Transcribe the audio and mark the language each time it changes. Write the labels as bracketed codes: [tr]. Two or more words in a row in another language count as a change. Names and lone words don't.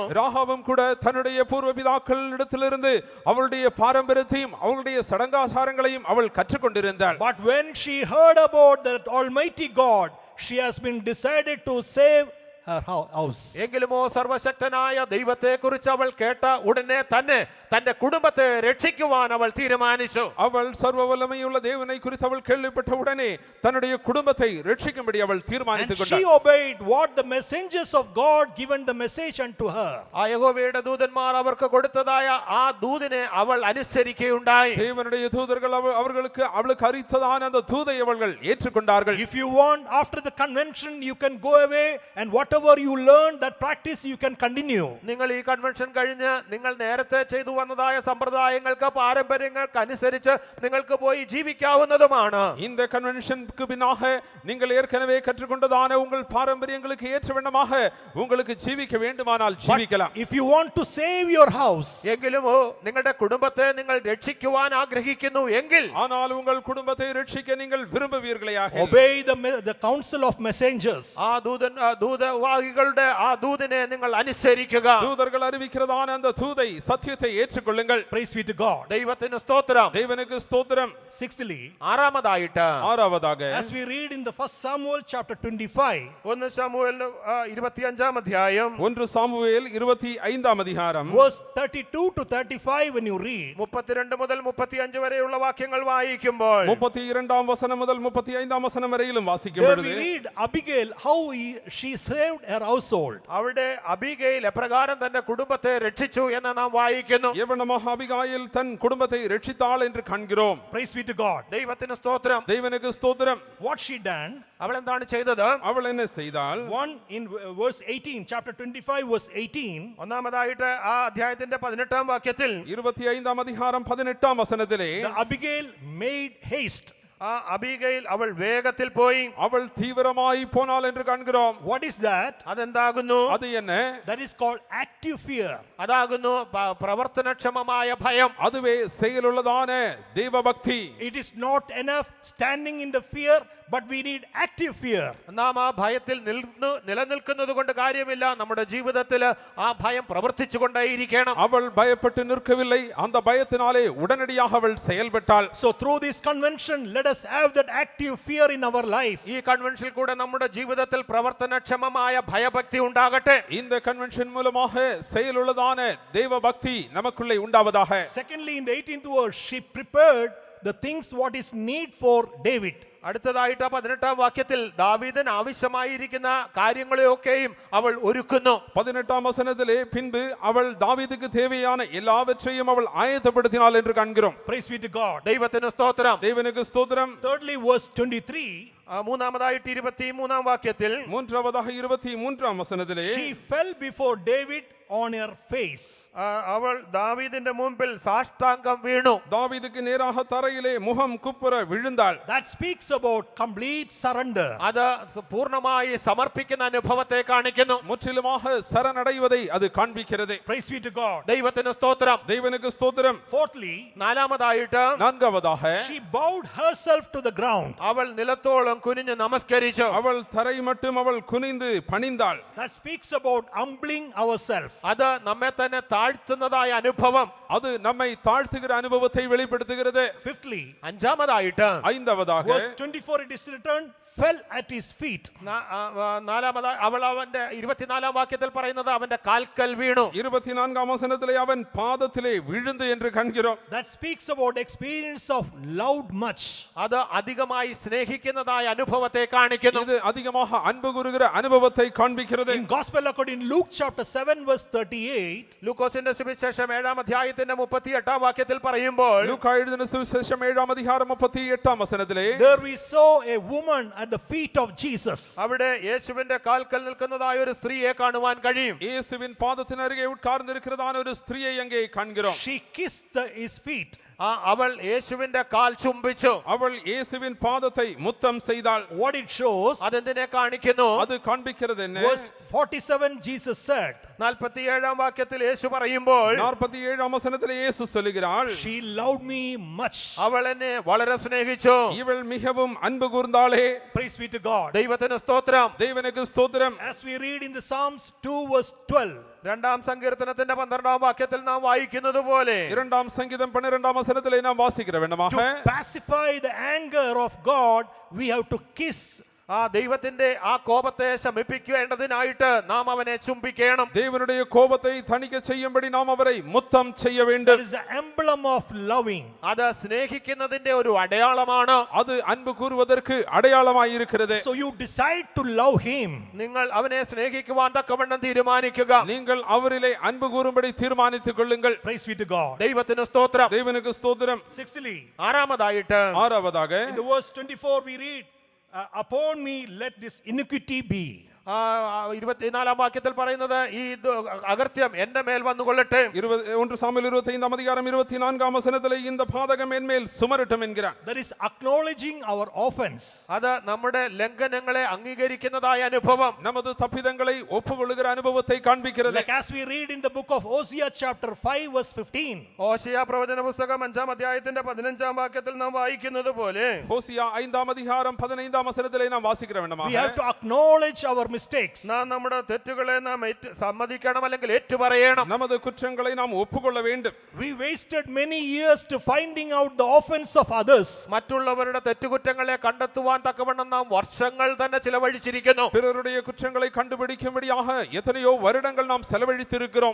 [ta] ராகாவும் கூட தன்னுடைய பூர்வ பிதாக்களிடத்திலிருந்து அவளுடைய பாரம்பரியத்தையும் அவளுடைய சடங்காச்சாரங்களையும் அவள் கற்றுக்கொண்டிருந்தாள். [en] But when she heard about that Almighty God, she has been decided to save her house. [ml] എങ്കിലുമോ സർവശക്തനായ ദൈവത്തെ കുറിച്ച് അവൾ കേട്ട ഉടനെ തന്നെ തന്റെ കുടുംബത്തെ രക്ഷിക്കുവാൻ അവൾ തീരുമാനിച്ചു. [ta] அவள் சர்வ வல்லமையுள்ள தேவனை குறித்து அவள் கேள்விப்பட்ட உடனே தன்னுடைய குடும்பத்தை ரட்சிக்கும்படி அவள் [en] And [ta] தீர்மானித்துக் [en] she [ta] கொண்டாள். [en] obeyed what the messengers of God given the message unto her. [ml] ആ യഹോവയുടെ ദൂതന്മാർ അവർക്ക് കൊടുത്തതായ ആ ദൂതിനെ അവൾ അനുസരിക്കുകയുണ്ടായി. [ta] தேவனுடைய தூதர்கள் அவளுக்கு அறிவித்ததான அந்த தூதை அவர்கள் ஏற்றுக்கொண்டார்கள். [en] If you want, after the convention, you can go away and whatever you learn, that practice you can continue. [ml] നിങ്ങൾ ഈ കൺവെൻഷൻ കഴിഞ്ഞ് നിങ്ങൾ നേരത്തെ ചെയ്തു വന്നതായ സമ്പ്രദായങ്ങൾക്ക് പാരമ്പര്യങ്ങൾക്ക് അനുസരിച്ച് നിങ്ങൾക്ക് പോയി ജീവിക്കാവുന്നതുമാണ്. [ta] இந்த கன்வென்ஷனுக்கு பின்னாக நீங்கள் ஏற்கனவே கற்றுக்கொண்டதான உங்கள் பாரம்பரியங்களுக்கு ஏற்ற வண்ணமாக உங்களுக்கு ஜீவிக்க வேண்டுமானால் ஜீவிக்கலாம். [en] If you want to save your house, [ml] എങ്കിലുമോ നിങ്ങളുടെ കുടുംബത്തെ നിങ്ങൾ രക്ഷിക്കുവാൻ ആഗ്രഹിക്കുന്നു എങ്കിൽ [ta] ஆனால் உங்கள் குடும்பத்தை ரட்சிக்க நீங்கள் விரும்புவீர்களாக [en] obey the counsel of messengers. [ml] ആ ദൂതവാഹികളുടെ ആ ദൂതിനെ നിങ്ങൾ അനുസരിക്കുക. [ta] தூதர்கள் அறிவிக்கிறதான அந்த தூதை சத்தியத்தை ஏற்றுக்கொள்ளுங்கள். [en] Praise be to God. [ml] ദൈവത്തിന് സ്തോത്രം. [ta] தேவனுக்கு ஸ்தோத்திரம். [en] Sixthly, [ml] ആറാമതായിട്ട് [ta] ஆறாவதாக [en] as we read in the 1 Samuel chapter 25, [ml] 1 ശമൂവേൽ 25-ാം അധ്യായം [ta] 1 சாமுவேல் 25-ാം அதிகாரம் [en] verse 32 to 35, when you read, [ml] 32 മുതൽ 35 വരെയുള്ള വാക്യങ്ങൾ വായിക്കുമ്പോൾ [ta] 32-ஆம் வசனம் முதல் 35-ஆம் வசனம் வரையிலும் [en] there [ml] വാസിക്കപ്പെടുന്നു. [en] we read Abigail, how she saved her household. [ml] അവിടെ അബീഗയിൽ എപ്രകാരം തന്റെ കുടുംബത്തെ രക്ഷിച്ചു എന്ന് നാം വായിക്കുന്നു. [ta] எவ்வளமாக அபிகாயில் தன் குடும்பத்தை ரட்சித்தாள் என்று காண்கிறோம். [en] Praise be to God. [ml] ദൈവത്തിന് സ്തോത്രം. [ta] தேவனுக்கு ஸ்தோத்திரம். [en] What she done? [ml] അവൾ എന്താണ് ചെയ്തത്? [ta] அவள் என்ன செய்தாள்? [en] 1 in verse 18, chapter 25, verse 18. [ml] ഒന്നാമതായിട്ട് ആ അധ്യായത്തിന്റെ 18-ാം വാക്യത്തിൽ [ta] 25-ാം அதிகாரம் 18-ஆம் வசனத்திலே [en] The Abigail made haste. [ml] ആ അബീഗയിൽ അവൾ വേഗത്തിൽ പോയി. [ta] அவள் தீவிரமாய் போனாள் என்று காண்கிறோம். [en] What is that? [ml] അതെന്താകുന്നു? [ta] அது என்ன? [en] That is called active fear. [ml] അതാകുന്നു പ്രവർത്തനക്ഷമമായ ഭയം. [ta] அதுவே செயலுள்ளதான தேவபக்தி. [en] It is not enough standing in the fear, but we need active fear. [ml] നാം ആ ഭയത്തിൽ നിലനിൽക്കുന്നത് കൊണ്ട് കാര്യമില്ല. നമ്മുടെ ജീവിതത്തിൽ ആ ഭയം പ്രവർത്തിച്ചുകൊണ്ടേയിരിക്കണം. [ta] அவள் பயப்பட்டு நிற்கவில்லை. அந்த பயத்தினாலே உடனடியாக அவள் செயல்பட்டாள். [en] So through this convention, let us have that active fear in our life. [ml] ഈ കൺവെൻഷനിൽ കൂടെ നമ്മുടെ ജീവിതത്തിൽ പ്രവർത്തനക്ഷമമായ ഭയഭക്തി ഉണ്ടാകട്ടെ. [ta] இந்த கன்வென்ஷன் மூலமாக செயலுள்ளதான தேவபக்தி நமக்குள்ளே உண்டாவதாக. [en] Secondly, in the 18th verse, she prepared the things what is need for David. [ml] അടുത്തതായിട്ട് 18-ാം വാക്യത്തിൽ ദാവീദിന് ആവശ്യമായിരിക്കുന്ന കാര്യങ്ങളെയൊക്കെയും അവൾ ഒരുക്കുന്നു. [ta] 18-ஆம் வசனத்திலே பின்பு அவள் தாவீதுக்கு தேவையான எல்லாவற்றையும் அவள் ஆயத்தப்படுத்தினாள் என்று காண்கிறோம். [en] Praise be to God. [ml] ദൈവത്തിന് സ്തോത്രം. [ta] தேவனுக்கு ஸ்தோத்திரம். [en] Thirdly, verse 23, [ml] മൂന്നാമതായിട്ട് 23-ാം വാക്യത്തിൽ [ta] மூன்றாவதாக 23-ாம் வசனத்திலே [en] she fell before David on her face. [ml] അവൾ ദാവീദിന്റെ മുമ്പിൽ സാഷ്ടാംഗം വീണു. [ta] தாவீதுக்கு நேராக தரையிலே முகம் குப்புற விழுந்தாள். [en] That speaks about complete surrender. [ml] അത് പൂർണ്ണമായി സമർപ്പിക്കുന്ന അനുഭവത്തെ കാണിക്കുന്നു. [ta] முற்றிலுமாக சரணடைவதை அது காண்பிக்கிறது. [en] Praise be to God. [ml] ദൈവത്തിന് സ്തോത്രം. [ta] தேவனுக்கு ஸ்தோத்திரம். [en] Fourthly, [ml] നാലാമതായിട്ട് [ta] நான்காவதாக [en] she bowed herself to the ground. [ml] അവൾ നിലത്തോളം കുനിഞ്ഞ് നമസ്കരിച്ചു. [ta] அவள் தரை மட்டும் அவள் குனிந்து பணிந்தாள். [en] That speaks about humbling ourselves. [ml] അത് നമ്മെ തന്നെ താഴ്ത്തുന്നതായ അനുഭവം. [ta] அது நம்மை தாழ்த்துகிற அனுபவத்தை வெளிப்படுத்துகிறது. [en] Fifthly, [ml] അഞ്ചാമതായിട്ട് [ta] ஐந்தாவதாக [en] verse 24, it is written, fell at his feet. [ml] നാലാമതായി അവൾ അവന്റെ 24-ാം വാക്യത്തിൽ പറയുന്നത് അവന്റെ കാൽക്കൽ വീണു. [ta] 24-ஆம் வசனத்திலே அவன் பாதத்திலே விழுந்து என்று காண்கிறோம். [en] That speaks about experience of loved much. [ml] അത് അധികമായി സ്നേഹിക്കുന്നതായ അനുഭവത്തെ കാണിക്കുന്നു. [ta] இது அதிகமாக அன்பு கூறுகிற அனுபவத்தை காண்பிக்கிறது. [en] In Gospel according to Luke chapter 7 verse 38, [ml] ലൂക്കോസിന്റെ സുവിശേഷം 7-ാം അധ്യായത്തിന്റെ 38-ാം വാക്യത്തിൽ പറയുമ്പോൾ [ta] லூக்கா எழுதின சுவிசேஷம் 7-ஆம் அதிகாரம் 38-ஆம் வசனத்திலே [en] there we saw a woman at the feet of Jesus. [ml] അവിടെ യേശുവിന്റെ കാൽക്കൽ നിൽക്കുന്നതായ ഒരു സ്ത്രീയെ കാണുവാൻ കഴിയും. [ta] இயேசுவின் பாதத்தின் அருகே உட்கார்ந்திருக்கிறதான ஒரு ஸ்திரியை அங்கே காண்கிறோம். [en] She kissed his feet. [ml] അവൾ യേശുവിന്റെ കാൽ ചുംബിച്ചു. [ta] அவள் இயேசுவின் பாதத்தை முத்தம் செய்தாள். [en] What it shows, [ml] അതെന്തിനെ കാണിക്കുന്നു? [ta] அது காண்பிக்கிறது என்ன? [en] verse 47 Jesus said, [ml] 47-ാം വാക്യത്തിൽ യേശു പറയുമ്പോൾ [ta] 47-ஆம் வசனத்திலே இயேசு சொல்லுகிறாள், [en] she loved me much. [ml] അവൾ എന്നെ വളരെ സ്നേഹിച്ചു. [ta] இவள் மிகவும் அன்பு கூர்ந்தாளே. [en] Praise be to God. [ml] ദൈവത്തിന് സ്തോത്രം. [ta] தேவனுக்கு ஸ்தோத்திரம். [en] As we read in the Psalms 2 verse 12, [ml] 2-ാം സങ്കീർത്തനത്തിന്റെ 12-ാം വാക്യത്തിൽ നാം വായിക്കുന്നത് പോലെ [ta] 2-ஆம் சங்கீதம் 12-ஆம் வசனத்திலே நாம் வாசிக்கிற வேண்டுமாக, [en] to pacify the anger of God, we have to kiss. [ml] ദൈവത്തിന്റെ ആ കോപത്തെ ശമിപ്പിക്കേണ്ടതിനായിട്ട് നാം അവനെ ചുംബിക്കണം. [ta] தேவனுடைய கோபத்தை தணிக்க செய்யும்படி நாம் அவரை முத்தம் செய்ய [en] That [ta] வேண்டும். [en] is the emblem of loving. [ml] അത് സ്നേഹിക്കുന്നതിന്റെ ഒരു അടയാളമാണ്. [ta] அது அன்பு கூறுவதற்கு அடையாளமாய் இருக்கிறது. [en] So you decide to love him. [ml] നിങ്ങൾ അവനെ സ്നേഹിക്കുവാൻ തക്കവണ്ണം തീരുമാനിക്കുക. [ta] நீங்கள் அவரிலே அன்பு கூறும்படி தீர்மானித்துக் கொள்ளுங்கள். [en] Praise be to God. [ml] ദൈവത്തിന് സ്തോത്രം. [ta] தேவனுக்கு ஸ்தோத்திரம். [en] Sixthly, [ml] ആറാമതായിട്ട് [ta] ஆறாவதாக [en] in the verse 24 we read, upon me let this iniquity be. [ml] 24-ാം വാക്യത്തിൽ പറയുന്നത് ഈ അകൃത്യം എന്റെ മേൽ വന്നുകൊള്ളട്ടെ. [ta] 1 சாமுவேல் 25-ஆம் அதிகாரம் 24-ஆம் வசனத்திலே இந்த பாதகம் என்மேல் சுமரட்டும் என்கிறார். [en] That is acknowledging our offense. [ml] അത് നമ്മുടെ ലംഘനങ്ങളെ അംഗീകരിക്കുന്നതായ അനുഭവം, [ta] நமது தப்பிதங்களை ஒப்புக்கொள்ளுகிற அனுபவத்தை காண்பிக்கிறது. [en] Like as we read in the book of Hosea chapter 5 verse 15. [ml] ഹോശേയ പ്രവചന പുസ്തകം 5-ാം അധ്യായത്തിന്റെ 15-ാം വാക്യത്തിൽ നാം വായിക്കുന്നത് പോലെ [ta] ஹோசியா 5-ஆம் அதிகாரம் 15-ஆம் வசனத்திலே நாம் வாசிக்கிற [en] We [ta] வேண்டுமாக, [en] have to acknowledge our mistakes. [ml] നാം നമ്മുടെ തെറ്റുകളെ നാം സമ്മതിക്കണം, അല്ലെങ്കിൽ ഏറ്റുപറയണം. [ta] நமது குற்றங்களை நாம் ஒப்புக்கொள்ள வேண்டும். [en] We wasted many years to finding out the offense of others. [ml] മറ്റുള്ളവരുടെ തെറ്റുകുറ്റങ്ങളെ കണ്ടെത്തുവാൻ തക്കവണ്ണം നാം വർഷങ്ങൾ തന്നെ ചിലവഴിച്ചിരിക്കുന്നു. [ta] பிறருடைய குற்றங்களை கண்டுபிடிக்கும்படியாக எத்தனையோ வருடங்கள் நாம் செலவழித்திருக்கிறோம்.